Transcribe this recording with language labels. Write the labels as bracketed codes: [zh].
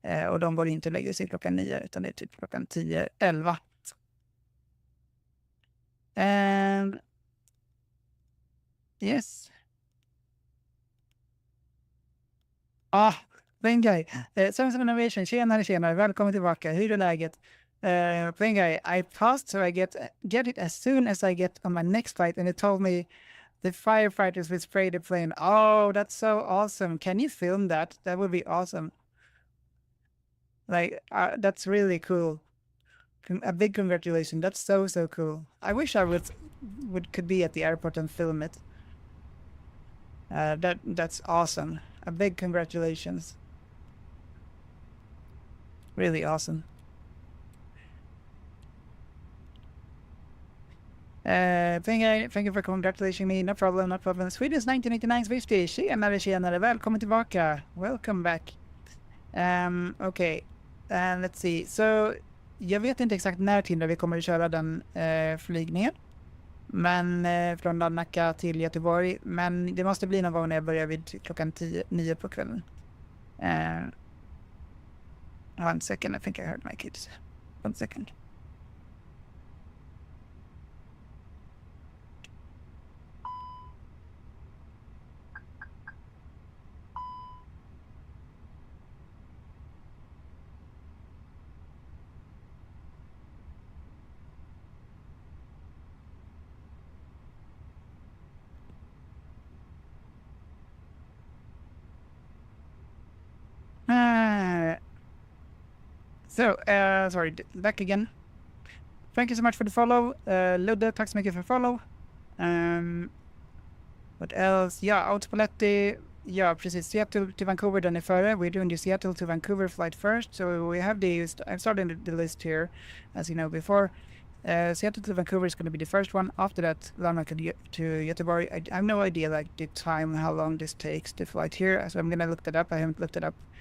[sv] Och de går inte och lägger sig klockan 9, utan det är typ klockan 10, 11. [en] Yes. [sv] Ah, Bengai. Samson Innovation, tjenare. Välkommen tillbaka. Hur är läget? [en] thing I paused so I get it as soon as I get on my next flight, and it told me the firefighters will spray the plane. Oh, that's so awesome! Can you film that? That would be awesome. Like that's really cool. A big congratulations. That's so cool. I wish I could be at the airport and film it. That's awesome. A big congratulations. Really awesome. Thank you for congratulating me. No problem, no problem. Swedish 1989 50. Tjenare. [sv] Välkommen tillbaka. [en] Welcome back. Okay. Let's see. [sv] So, jag vet inte exakt när till vi kommer att köra den flygningen. Men från Nacka till Göteborg. Men det måste bli någon gång när jag börjar vid klockan 9 på kvällen. [en] 1 second, I think I heard my kids. 1 second. Sorry, back again. Thank you so much for the follow. [sv] Ludde, tack så mycket för follow. [en] What else? [sv] Ja, Autopoletti. Ja, precis. Seattle to Vancouver, den är före. [en] We're doing the Seattle to Vancouver flight first. So we have I'm starting the list here, as you know before. Seattle to Vancouver is going to be the first one. After that, Larnaca to Göteborg. I have no idea, like, the time, how long this takes to flight here. So I'm going to look that up. I haven't looked it up.